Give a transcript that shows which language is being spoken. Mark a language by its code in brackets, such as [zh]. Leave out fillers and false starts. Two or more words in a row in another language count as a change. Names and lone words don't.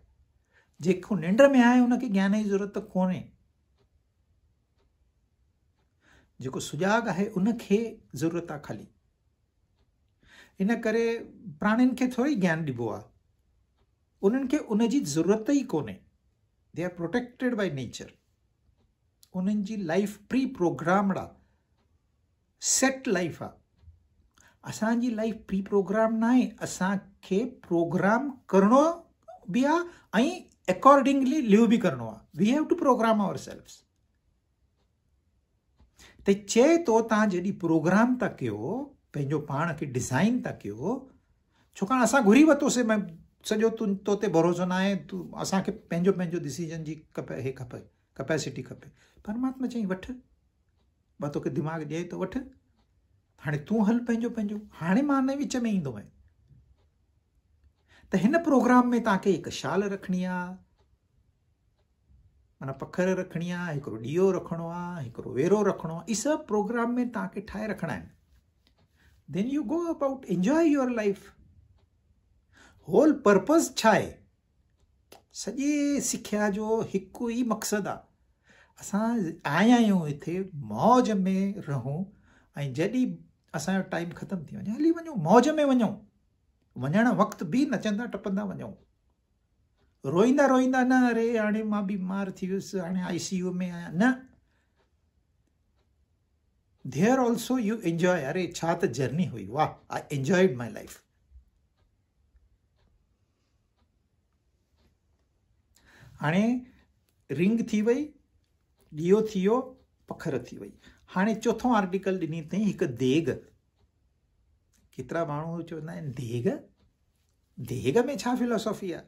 [sd] जेको निंड में आहे उनखे ज्ञान जी ज़रूरत कोन्हे, जेको सुजाॻ आहे उनखे ज़रूरत आहे ख़ाली। इन करे प्राणियुनि खे थोरी ज्ञान ॾिबो आहे, उन्हनि खे उनजी ज़रूरत ई कोन्हे। [en] they are protected by nature. [sd] उन्हनि जी [en] life pre programmed [sd] आहे, [en] set life [sd] आहे। असांजी [en] life pre program [sd] न आहे, असांखे प्रोग्राम करणो बि आहे ऐं [en] accordingly live [sd] बि करणो आहे। [en] we have to program ourselves. [sd] त चए थो तव्हां जॾहिं प्रोग्राम था कयो, पंहिंजो पाण खे डिज़ाइन था कयो, छाकाणि असां घुरी वरितोसीं सॼो तो ते भरोसो न आहे, तूं असांखे पंहिंजो पंहिंजो डिसीजन जी हे खपे, कैपेसिटी खपे। परमात्मा चई वठि, मां तोखे दिमाग़ ॾिए थो, वठि, हाणे तूं हल पंहिंजो पंहिंजो, हाणे मां न विच में ईंदो आहियां। त हिन प्रोग्राम में तव्हांखे हिकु शाल रखणी आहे, माना पखर रखणी आहे, हिकिड़ो ॾीओ रखणो आहे, हिकिड़ो वेरो रखणो आहे, इहे सभु प्रोग्राम में तव्हांखे ठाहे रखणा आहिनि. [en] then you go about enjoy your life. whole purpose [sd] छा आहे? सॼे सिख्या जो हिकु ई मक़सदु आहे, असां आया आहियूं हिते मौज में रहूं, ऐं जॾहिं असांजो टाइम ख़तमु थी वञे हली वञूं, मौज में वञूं, वञण वक़्तु बि नचंदा टपंदा वञूं, रोईंदा रोईंदा न अरे हाणे मां बीमार थी वियुसि, हाणे ICU में आहियां, न. [en] there also you enjoy. [sd] अरे छा त जर्नी हुई, वाह, [en] I enjoyed my life. [sd] हाणे रिंग थी वई, ॾीओ थी वियो, पखर थी वई. हाणे चोथों आर्टिकल ॾिनी अथई हिकु देग. केतिरा माण्हू चवंदा आहिनि देग, देग में छा फिलोसॉफी आहे?